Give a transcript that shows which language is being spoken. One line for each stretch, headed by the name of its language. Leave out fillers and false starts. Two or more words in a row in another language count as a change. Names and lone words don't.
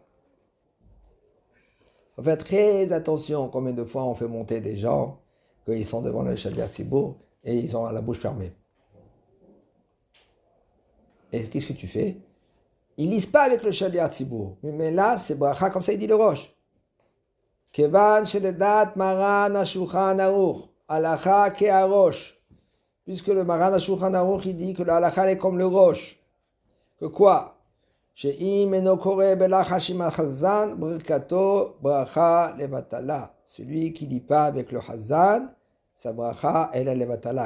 French: Il faut faire très attention combien de fois on fait monter des gens qu'ils sont devant le
Hebrew: שליח ציבור
French: et ils ont la bouche fermée. Et qu'est-ce que tu fais? Ils lisent pas avec le
Hebrew: שליח ציבור.
French: Mais là, c'est bracha, comme ça il dit le Rosh.
Hebrew: כיוון שלדעת מרן השולחן ערוך הלכה כהרא"ש.
French: Puisque le maran ha-shulchan aruch, il dit que le halacha est comme le Rosh. Que quoi? Celui qui lit pas avec le Hazan, sa bracha elle est levatala.